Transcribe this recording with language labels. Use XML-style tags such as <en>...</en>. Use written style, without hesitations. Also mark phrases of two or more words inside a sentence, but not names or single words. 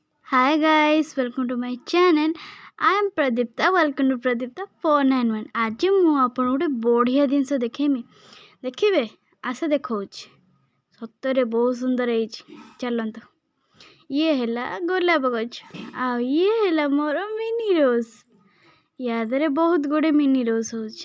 <en>Hi guys, welcome to my channel. I am Pradipta. Welcome to Pradipta 491.</en> <or>आज ମୁଁ ଆପଣ ଗୋଟେ ବଢ଼ିଆ ଜିନିଷ ଦେଖେଇମି ଦେଖିବେ ଆସ ଦେଖଉଛି ସତରେ ବହୁତ ସୁନ୍ଦର ହେଇଛି ଚାଲନ୍ତୁ। ଇଏ ହେଲା ଗୋଲାପ ଗଛ ଆଉ ଇଏ ହେଲା ମୋର</or> <en>mini rose.</en> <or>ୟା ଦେହରେ ବହୁତ ଗୁଡ଼େ</or> <en>mini rose</en> <or>ହେଉଛି।</or>